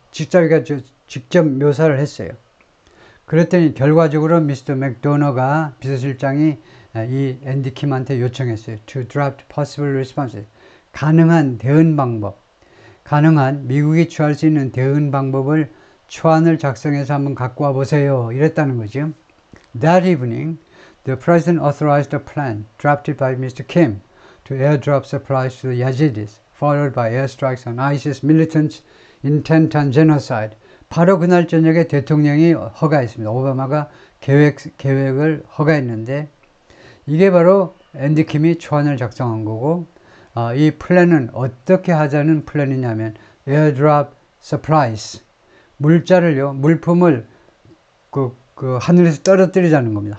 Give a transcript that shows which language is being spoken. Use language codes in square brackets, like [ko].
[ko] 직접 묘사를 했어요. 그랬더니 결과적으로 미스터 맥도너가 비서실장이 이 앤디 킴한테 요청했어요. [en] To draft possible responses. [ko] 가능한 대응 방법. 가능한 미국이 취할 수 있는 대응 방법을 초안을 작성해서 한번 갖고 와 보세요. 이랬다는 거죠. [en] That evening, the president authorized a plan drafted by Mr. Kim to airdrop supplies to the Yazidis, followed by airstrikes on ISIS militants intent on genocide. [ko] 바로 그날 저녁에 대통령이 허가했습니다. 오바마가 계획을 허가했는데 이게 바로 앤디 킴이 초안을 작성한 거고 이 플랜은 어떻게 하자는 플랜이냐면 [en] airdrop supplies [ko] 물품을 그 하늘에서 떨어뜨리자는 겁니다.